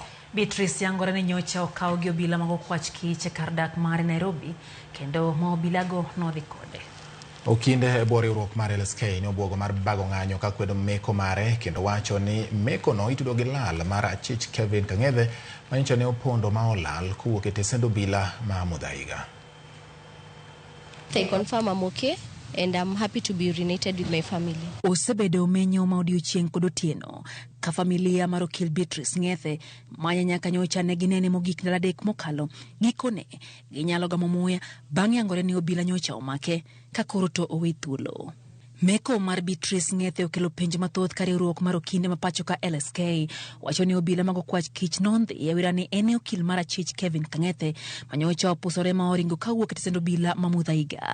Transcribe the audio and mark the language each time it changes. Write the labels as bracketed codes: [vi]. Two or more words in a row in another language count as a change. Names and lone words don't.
[luo] Beatrice yangore ni nyocha okawo gi obila mag okwach kich e kar dak mare Nairobi kendo ma obilago nodhi kode. Okinde bwo riwruok mar LSK ni obwogo mar bago ng'anyo ka kwedo meko mare kendo wacho ni meko no itudo gi lal mar achich Kevin Ng'ethe ma nyocha ne opondo ma olal kowuok e tesend obila ma Mudhaiga. [en] They confirm I'm okay and I'm happy to be reunited with my family. [luo] Osebedo menyo ma odiochieng' kod otieno ka familia mar Okil Beatrice Ng'ethe manya nyaka nyocha ne ginene mogik ndalo adek mokalo gikone ginyalo gamo muya bang' yangore ni obila nyocha omake ka koro to owe thuolo. Meko mar Beatrice Ng'ethe okelo penj mathoth ka riwruok mar okinde ma pacho ka LSK wacho ni obila mag okwach kich nondhi e wira ni ene okil mar achich Kevin Ng'ethe ma nyocha opusore ma oringo kawuok e tesend obila ma Mudhaiga.